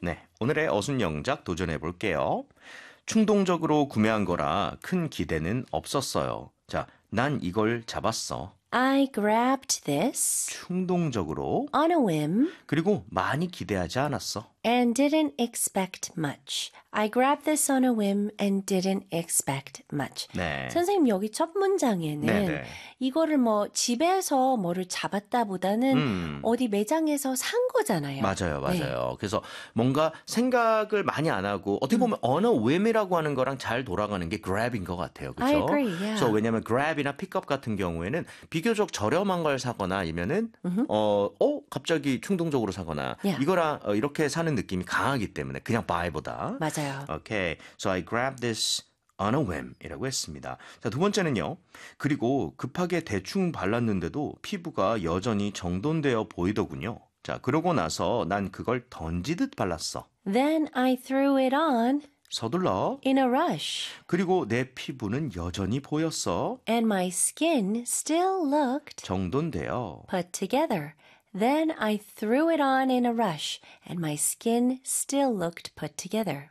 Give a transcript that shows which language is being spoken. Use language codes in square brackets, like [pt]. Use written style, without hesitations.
[ko] 네, 오늘의 어순영작 도전해 볼게요. 충동적으로 구매한 거라 큰 기대는 없었어요. 자, 난 이걸 잡았어. [en] I grabbed this [ko] 충동적으로. [en] on a whim [ko] 그리고 많이 기대하지 않았어. [en] and didn't expect much. I grabbed this on a whim and didn't expect much. [ko] 선생님, 여기 첫 문장에는 이거를 뭐 집에서 뭐를 잡았다보다는 어디 매장에서 산 거잖아요. 맞아요, 네. 맞아요. 그래서 뭔가 생각을 많이 안 하고 어떻게 보면 [en] on a whim [ko] 이라고 하는 거랑 잘 돌아가는 게 grab인 것 같아요, [en] I [ko] 그렇죠? [en] agree. [ko] So 왜냐하면 grab이나 pickup 같은 경우에는 비교적 저렴한 걸 사거나 아니면은 갑자기 충동적으로 사거나 이거랑 이렇게 사는 느낌이 강하기 때문에 그냥 buy보다. 맞아요. [en] Okay, so I grab this on a whim [ko] 이라고 했습니다. 자, 두 번째는요. 그리고 급하게 대충 발랐는데도 피부가 여전히 정돈되어 보이더군요. 자, 그러고 나서 난 그걸 던지듯 발랐어. [en] Then I threw it on [ko] 서둘러. [en] in a rush. [ko] 그리고 내 피부는 여전히 보였어. [en] And my skin still looked [ko] 정돈되어. [en] put together. Then I threw it on in a rush, and my skin still looked put together.